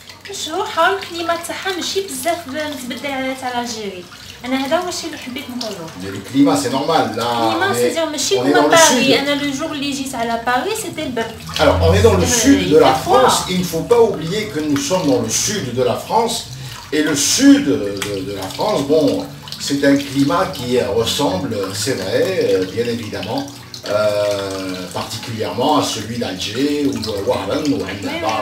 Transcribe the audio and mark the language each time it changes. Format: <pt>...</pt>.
<ar>مشروحة الكليمات تاعها ماشي بزاف متبدل على تاع الجيري. أنا هذا هو الشيء اللي حبيت نقولو.</ar> <fr>Le climat c'est normal là. Le climat c'est</fr> <ar>ماشي كما باريس. أنا</ar> <fr>le jour</fr> <ar>اللي جيت على باريس</ar> <fr>c'était</fr> <ar>البرد.</ar> <fr>Alors on est dans le sud de la France. Il ne faut pas oublier que nous sommes dans le sud de la France et le sud de la France, bon, c'est un climat qui ressemble, c'est vrai, bien évidemment, particulièrement à celui d'Alger ou Wahran ou Annaba.</fr>